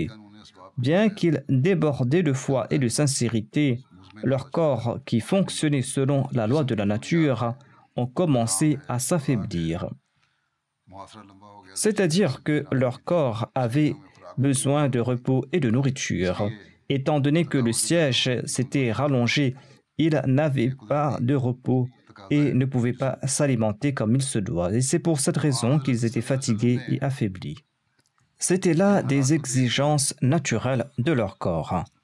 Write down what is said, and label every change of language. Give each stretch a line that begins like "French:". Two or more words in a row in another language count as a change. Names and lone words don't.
French: Bien qu'ils débordaient de foi et de sincérité, leurs corps, qui fonctionnaient selon la loi de la nature, ont commencé à s'affaiblir.
Urdu: محاصرہ لمبا ہو گیا
French: C'est-à-dire que leur corps avait besoin de repos et de nourriture. Étant donné que le siège s'était rallongé, ils n'avaient pas de repos et ne pouvaient pas s'alimenter comme il se doit. Et c'est pour cette raison qu'ils étaient fatigués et affaiblis. C'était là des exigences naturelles de leur corps.